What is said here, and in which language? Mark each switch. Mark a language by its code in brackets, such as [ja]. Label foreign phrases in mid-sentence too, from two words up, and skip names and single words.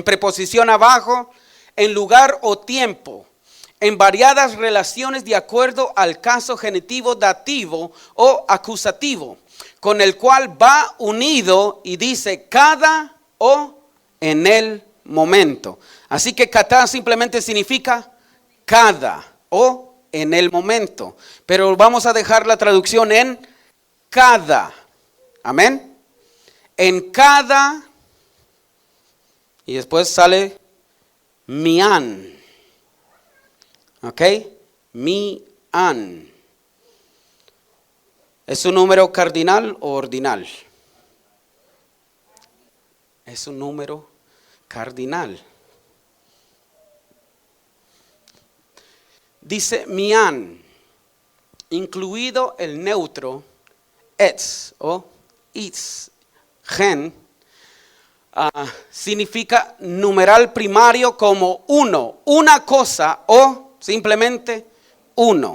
[es] preposición abajo, en lugar o tiempo, en variadas relaciones de acuerdo al caso genitivo dativo o acusativo, con el cual va unido y dice cada o en el momento. Así que kata simplemente significa cada o en el momento. Pero vamos a dejar la traducción en cada. Amén. En cada. Y después sale mian. Ok. Mian. ¿Es un número cardinal o ordinal? Es un número cardinal. Dice mian, incluido el neutro etz o itz, gen, significa numeral primario como uno, una cosa o simplemente uno.